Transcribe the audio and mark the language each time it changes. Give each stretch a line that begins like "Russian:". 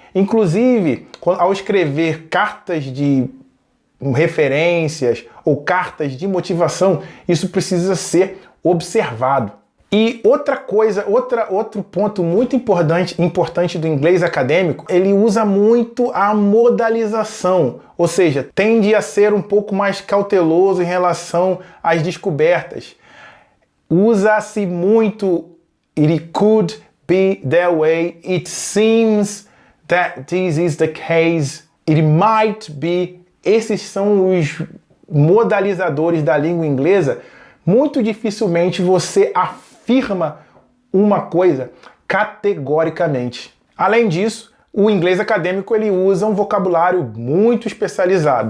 Portuguese: Inclusive, ao escrever cartas de referências ou cartas de motivação, isso precisa ser observado. E outra coisa, outro ponto muito importante do inglês acadêmico, ele usa muito a modalização, ou seja, tende a ser um pouco mais cauteloso em relação às descobertas. Usa-se muito
English: "it could be that way", "it seems that this is the case", "it might be".
Portuguese: Esses são os modalizadores da língua inglesa. Muito dificilmente você afirma uma coisa categoricamente. Além disso, o inglês acadêmico ele usa um vocabulário muito especializado.